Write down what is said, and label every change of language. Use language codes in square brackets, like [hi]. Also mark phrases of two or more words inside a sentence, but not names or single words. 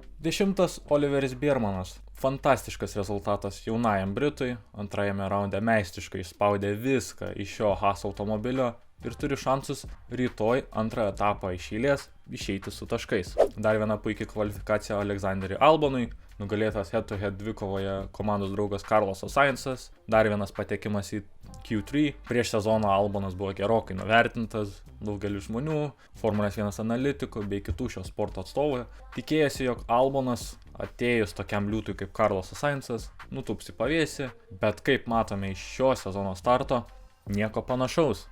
[lt] 10. Oliveris Biermanas. Fantastiškas rezultatas jaunajam Britui, antrajame raunde meistriškai išspaudė viską iš šio Haas automobilio ir turi šansus rytoj antrą etapą iš eilės išeiti su taškais. Dar viena puikiai kvalifikacija Aleksanderiui Albonui, nugalėtas [en] head-to-head [lt] dvikovoje komandos draugas Carlosas Sainzas, dar vienas patekimas į Q3. Prieš sezoną Albonas buvo gerokai nuvertintas daugeliu žmonių, Formulės 1 analitikų bei kitų šio sporto atstovų. Tikėjosi, jog Albonas atėjus tokiam liūtui kaip Carlosas Sainzas nutūps į pavėsį, bet kaip matome iš šio sezono starto, nieko panašaus.